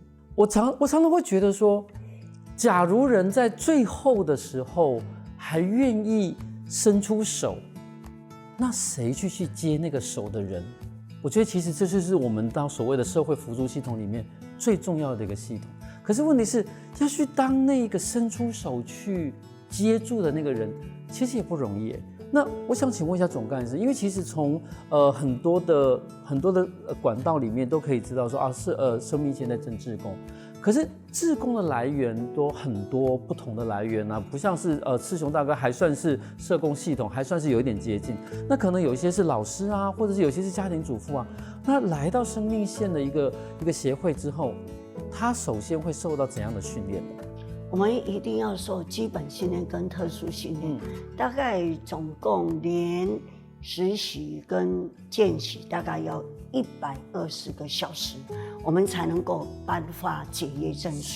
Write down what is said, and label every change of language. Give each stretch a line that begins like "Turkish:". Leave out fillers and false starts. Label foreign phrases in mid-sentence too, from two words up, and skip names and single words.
Chinese: 我常常會覺得說，假如人在最後的時候還願意伸出手，那誰去接那個手的人？我覺得其實這就是我們到所謂的社會輔助系統裡面最重要的一個系統。可是問題是，要去當那個伸出手去接住的那個人，其實也不容易。那我想請問一下總幹事，因為其實從很多的管道裡面都可以知道說是生命線在徵志工，可是志工的來源都很多不同的來源啊，不像是赤雄大哥還算是社工系統，還算是有一點接近。那可能有一些是老師啊，或者是有些是家庭主婦啊。那來到生命線的一個協會之後，他首先會受到怎樣的訓練？我們一定要受基本訓練跟特殊訓練，大概總共連實習跟見習大概要120個小時，我們才能夠頒發結業證書。